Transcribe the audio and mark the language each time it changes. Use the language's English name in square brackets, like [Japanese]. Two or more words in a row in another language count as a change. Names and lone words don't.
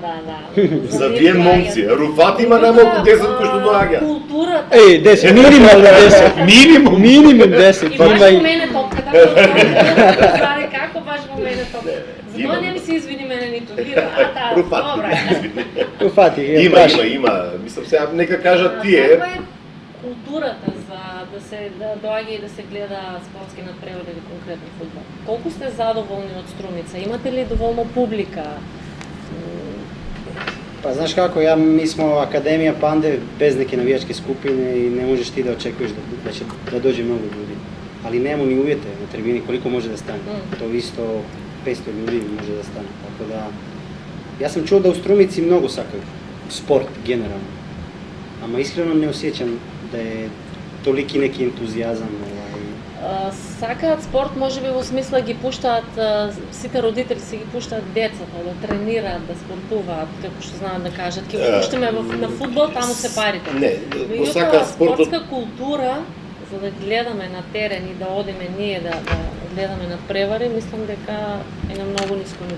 [Macedonian] За вие момци. Руфати има најмалку 10 кои што доаѓа. Културата. Еј, 10, минимално 10. Минимум. Минимум 10. И Па баш има во и... мене топката, знаре како баш во мене топката. Затоа не ми се извини мене ниту вира, Руфати. добра. [Croatian] Rufati, je [Macedonian] Има, [Croatian] baš. [Macedonian] има. Мислам сега нека кажат тие. Каква е културата за да доаѓа и да се гледа спортски надпревари или конкретно фудбал? Колку сте задоволни од Струмица? Имате ли доволно публика? [Croatian] Pa znaš kako, mi smo Akademija Pande bez neke navijačke skupine i ne možeš ti da očekuješ da će da dođe mnogo ljudi. ali nemamo ni uvjete na tribini koliko može da stane. To isto 500 ljudi može da stane. Tako da, ja sam čuo da u Strumici mnogo sakaju sport generalno, ama iskreno ne осjećam da je toliki neki ентузијазам. [Macedonian] Сакаат спорт, може би во смисла ги пуштаат, сите родители си ги пуштаат децата да тренираат, да спортуваат, како што знаат да кажат. Ќе го пуштаме на фудбал, таму се парите. Не, го сакаат спортот. Спортска култура, за да гледаме на терен и да одиме ние да гледаме на превари, мислам дека е на многу ниско ниво.